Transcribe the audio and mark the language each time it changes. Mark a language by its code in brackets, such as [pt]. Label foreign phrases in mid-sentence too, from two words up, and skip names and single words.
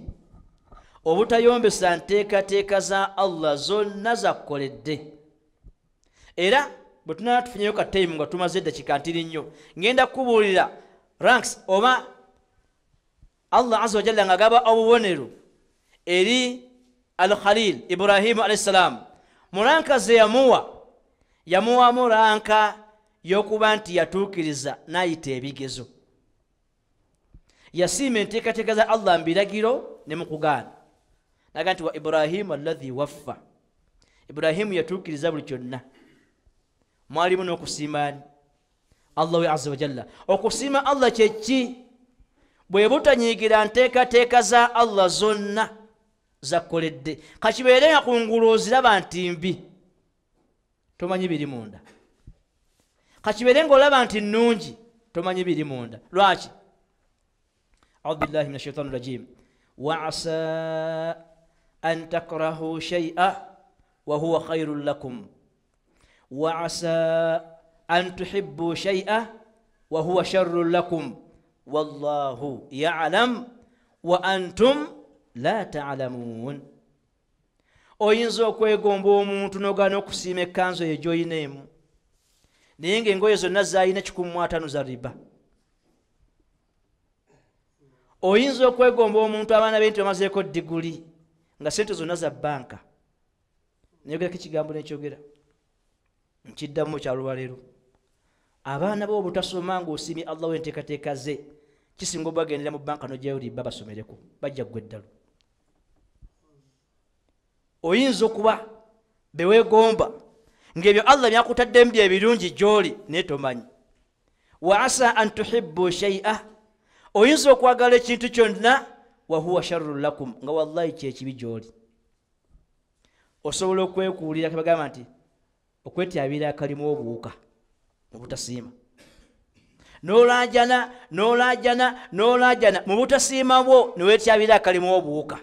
[lg] obutayombesa nteekateeka za Allah zonna zakkoledde. era bwe tunala tufunyeyo ka time nga tumaze eddakiika ntiri nnyo, ngenda kukubuulira ranks oba Allah [ar] عز وجل [lg] nga agaba obubonero eri al-Khalil Ibrahimu [ar] عليه السلام. [lg] mu ranka ze yamuwamu ranka y'okuba nti yatuukiriza n'ayita ebigezo. yasiima enteekateeka za Allah mbiragiro ne mu kugaana. naga nti wa Ibrahimu [ar] الذي وفى, [lg] Ibrahimu yatuukiriza buli kyonna. mwalimu n'okusiimaani Allah we [ar] عز وجل. [lg] okusiima Allah kyeki? bwe butanyiigira nteekateeka za Allah zonna zakkoledde. kakibeere nga kungulu oziraba nti mbi, tomanyi biri munda. kakibeere ng'olaba nti nnungi, tomanyi biri munda. lwaki? [ar] أعوذ بالله من الشيطان الرجيم. وعسى أن تكرهوا شيئا وهو خير لكم وعسى أن تحبوا شيئا وهو شر لكم والله يعلم وأنتم لا تعلمون. [lg] oyinza okwegomba omuntu n'ogaana okusiima ekkanzu eyo gy'olina emu, naye ng'engoye zonna zaalina 15 za riba. oyinza okwegomba omuntu abaana be nti bamazeeko diguli nga sente zonna za banka. nayogerako ekigambo nekyogera nkiddamu kyalwaleero. abaana bo obutasoma ng'osiimye Allah w'enteekateeka ze, kisinga obagendera mu banka n'ogyayo riba basomereko, bajja ggwe eddalo. oyinza okuba beweegomba ng'ebyo Allah byakutaddemu bye ebirungi gy'oli naye tomanyi. [ar] وعسى أن تحبوا شيئا, [lg] oyinza okwagala ekintu kyonna [ar] وهو شر لكم, [lg] nga wallahi kyekibi gy'oli. osobola okwekuulira kebagamba nti okwetyabira akalimu obuwuka mu butasiima. n'olaajana mu butasiima bwo neweetyabira akalimu obuwuka.